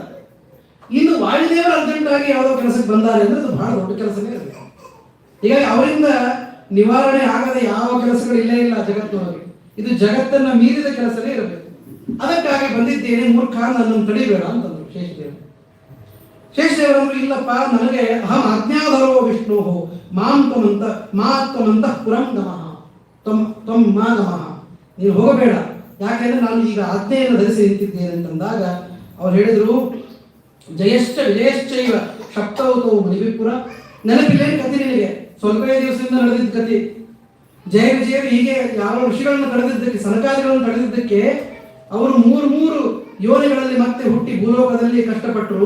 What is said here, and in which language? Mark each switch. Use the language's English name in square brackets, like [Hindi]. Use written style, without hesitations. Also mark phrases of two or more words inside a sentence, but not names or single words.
[Kannada] ಇನ್ನು ವಾಯುದೇವರು ಅರ್ಜೆಂಟ್ ಆಗಿ ಯಾವುದೋ ಕೆಲಸಕ್ಕೆ ಬಂದಾರೆ ಅಂದ್ರೆ ಅದು ಬಹಳ ದೊಡ್ಡ ಕೆಲಸನೇ ಇರುತ್ತೆ. ಹೀಗಾಗಿ ಅವರಿಂದ ನಿವಾರಣೆ ಆಗದ ಯಾವ ಕೆಲಸಗಳು ಇಲ್ಲೇ ಇಲ್ಲ ಜಗತ್ತಿನೊಳಗೆ. ಇದು ಜಗತ್ತನ್ನ ಮೀರಿದ ಕೆಲಸನೇ ಇರಬೇಕು. ಅದಕ್ಕಾಗಿ ಬಂದಿದ್ದೇನೆ ಮೂರ್ಖ, ನನ್ನನ್ನು ತಡಿಬೇಡ ಅಂತಂದ್ರು ಶೇಷದೇವರು. ಶೇಷದೇವರಂದ್ರು, ಇಲ್ಲಪ್ಪ, ನನಗೆ [Sanskrit] ಅಹಂ ಅಜ್ಞಾಧರೋ ವಿಷ್ಣು ಮಾಂ ತ್ವಮಂತ ಪುರಂ ನಮಃ ತ್ವಂ ಮಾ ನಮಃ. [Kannada] ನೀನು ಹೋಗಬೇಡ, ಯಾಕೆಂದ್ರೆ ನಾನು ಈಗ ಆಜ್ಞೆಯನ್ನು ಧರಿಸಿ ನಿಂತಿದ್ದೇನೆ ಅಂತಂದಾಗ ಅವ್ರು ಹೇಳಿದ್ರು, [Sanskrit] ಜಯಶ್ಚ ವಿಜಯಶ್ಚೈವ ಶಕ್ತೌತೌ ಮುನಿವಿಪುರ. [Kannada] ನೆನಪಿಲ್ಲೇನು ಕಥೆ ನಿನಗೆ? ಸ್ವಲ್ಪೇ ದಿವಸದಿಂದ ನಡೆದಿದ್ದ ಕಥೆ. ಜಯ ವಿಜಯ ಹೀಗೆ ಯಾವ ಋಷಿಗಳನ್ನು ತಡೆದಿದ್ದಕ್ಕೆ, ಸನಕಾದಿಗಳನ್ನು ತಡೆದಿದ್ದಕ್ಕೆ ಅವರು ಮೂರು ಯೋನಿಗಳಲ್ಲಿ ಮತ್ತೆ ಹುಟ್ಟಿ ಭೂಲೋಕದಲ್ಲಿ ಕಷ್ಟಪಟ್ಟರು.